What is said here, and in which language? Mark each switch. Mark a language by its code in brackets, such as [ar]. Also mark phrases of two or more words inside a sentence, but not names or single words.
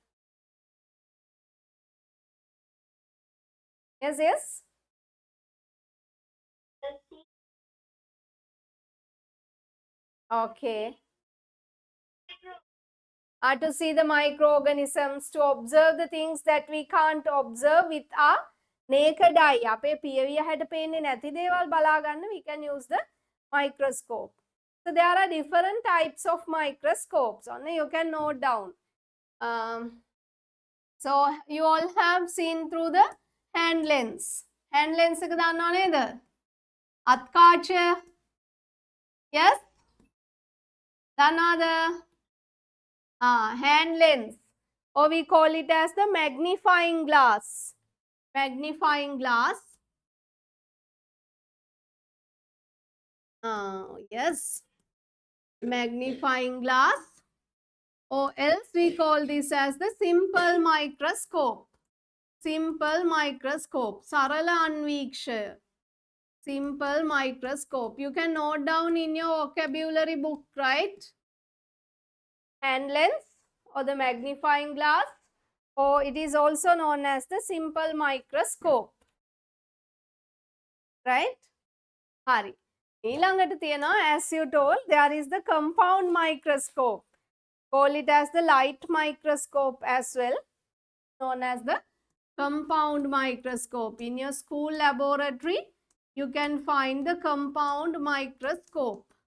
[en] Yes, yes. Okay. To see the microorganisms, to observe the things that we can't observe with our naked eye. [si] අපේ පියවිය හැට පේන්නේ නැති දේවල් බලා ගන්න [en] we can use the microscope. So there are different types of microscopes. You can note down. So you all have seen through the hand lens. Hand lens [si] එක දන්නව නේද? අත්කාචය. Yes? දන්නවද? [en] Hand lens, or we call it as the magnifying glass. Magnifying glass. Yes, magnifying glass, or else we call this as the simple microscope. Simple microscope. [si] සරල අන්වීක්ෂය. [en] Simple microscope. You can note down in your vocabulary book, right? Hand lens or the magnifying glass, or it is also known as the simple microscope. Right? [si] Hari. ඊළඟට තියෙනවා, [en] as you told, there is the compound microscope. Call it as the light microscope as well, known as the compound microscope. In your school laboratory, you can find the compound microscope.